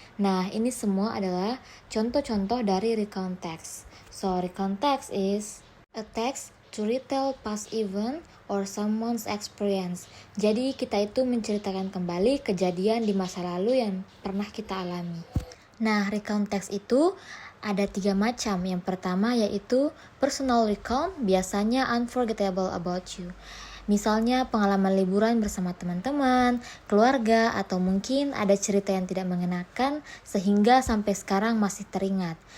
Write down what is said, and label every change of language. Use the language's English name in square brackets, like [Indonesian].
[Indonesian] Nah, ini semua adalah contoh-contoh dari recount text. [English] So, recount text is a text to retell past event or someone's experience. [Indonesian] Jadi, kita itu menceritakan kembali kejadian di masa lalu yang pernah kita alami. Nah, recount text itu ada 3 macam. Yang pertama yaitu personal recount, biasanya [English] unforgettable about you. [Indonesian] Misalnya pengalaman liburan bersama teman-teman, keluarga, atau mungkin ada cerita yang tidak mengenakan sehingga sampai sekarang masih teringat.